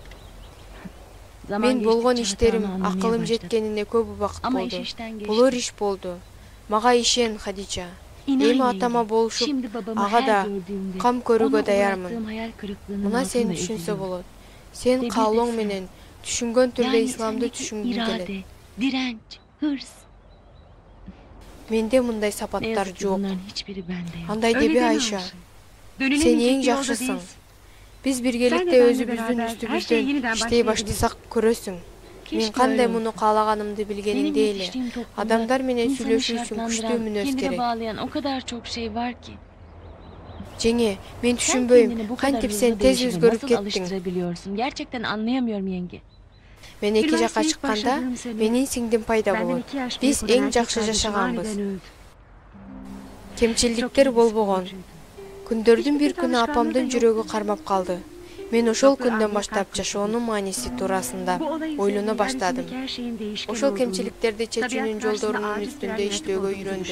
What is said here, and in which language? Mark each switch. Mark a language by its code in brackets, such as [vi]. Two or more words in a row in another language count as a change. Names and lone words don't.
[ky] Мен болгон иштерим, акылым жеткенине көп убакыт болду. Болор иш болду. Мага ишен, Хадича. Эми атама болушуп, ага да кам көрүүгө даярмын. Мына сени түшүнсө болот. Сен каалооң менен түшүнгөн түрдө исламды түшүнгүң келет. [tr] Direnç, hırs. [ky] Менде мындай сапаттар жок. Андай [tr] Öyle [ky] деби [tr] deme [ky] Айша. [tr] Ayşe. Dönülenin [ky] Сен эң [tr] çektiği yolda [ky] жакшысың. [tr] değilsin. [ky] Биз [tr] Sen [ky] биргеликте [tr] de benimle [ky] өзүбүздүн [tr] beraber her şeyi [ky] үстүбүздөн [tr] yeniden [ky] иштей [tr] başlayabiliriz. [ky] баштасак көрөсүң. Мен [tr] Keşke [ky] кандай [tr] öyle [ky] муну [tr] olsa. [ky] каалаганымды [tr] Benim [ky] билгениңде эле. [tr] yetiştiğim toplumda [ky] Адамдар менен [tr] insanı [ky] сүйлөшүү үчүн [tr] şartlandıran, [ky] күчтүү мүнөз [tr] kendine [ky] керек. [tr] bağlayan o kadar çok şey var ki. [ky] Жеңе, мен [tr] Sen [ky] түшүнбөйм. [tr] kendini bu kadar [ky] Кантип сен [tr] hızlı [ky] тез [tr] değişime [ky] өзгөрүп [tr] nasıl [ky] кеттиң. [tr] alıştırabiliyorsun? Gerçekten anlayamıyorum yenge. [ky] Мен эки жакка [tr] Üniversiteye ilk [ky] чыкканда [tr] başladığım sene [ky] менин сиңдим пайда [tr] Benden [ky] болот. [tr] 2 yaş [ky] Биз [tr] büyük olan [ky] эң [tr] erkek [ky] жакшы [tr] kardeşim [ky] жашаганбыз. [tr] aniden öldü. [ky] Кемчилдиктер болбогон. Күндөрдүн бир күнү апамдын жүрөгү кармап калды. Мен ошол күндөн баштап жашоонун мааниси туурасында ойлоно баштадым. Ошол кемчиликтерди чечүүнүн жолдорунун үстүндө иштөөгө үйрөндүм.